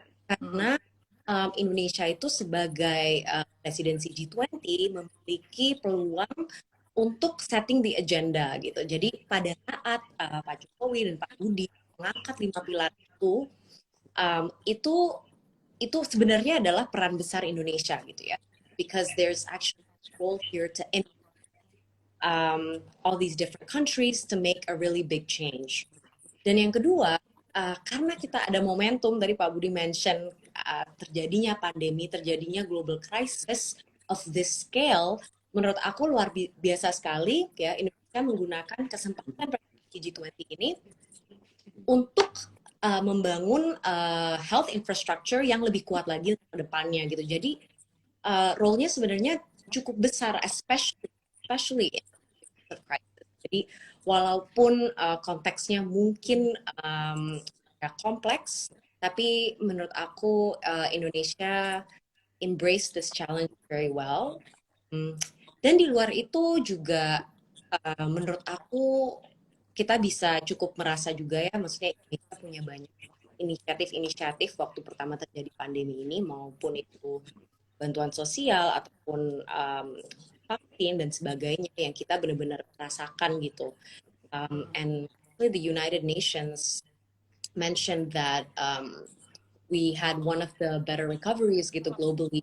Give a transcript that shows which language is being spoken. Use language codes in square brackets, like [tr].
[id] Karena Indonesia itu sebagai presidensi G20 memiliki peluang untuk [en] setting the agenda [id] gitu. Jadi pada saat Pak Jokowi dan Pak Budi mengangkat 5 pilar itu sebenarnya adalah peran besar Indonesia gitu ya. [en] Because there's actually a role here to all these different countries to make a really big change. [id] Dan yang kedua, karena kita ada momentum dari Pak Budi mention terjadinya pandemi, terjadinya [en] global crisis of this scale, [id] menurut aku luar biasa sekali ya Indonesia menggunakan kesempatan presidensi G20 ini untuk membangun [en] health infrastructure [id] yang lebih kuat lagi ke depannya gitu. Jadi role-nya sebenarnya cukup besar, [en] especially in the crisis. [id] Jadi walaupun konteksnya mungkin ya, kompleks, tapi menurut aku Indonesia [en] embrace this challenge very well. [id] Dan di luar itu juga menurut aku kita bisa cukup merasa juga ya, maksudnya Indonesia punya banyak inisiatif-inisiatif waktu pertama terjadi pandemi ini, maupun itu bantuan sosial ataupun vaksin dan sebagainya yang kita benar-benar rasakan gitu. [en] And the United Nations mentioned that we had one of the better recoveries [id] gitu [en] globally.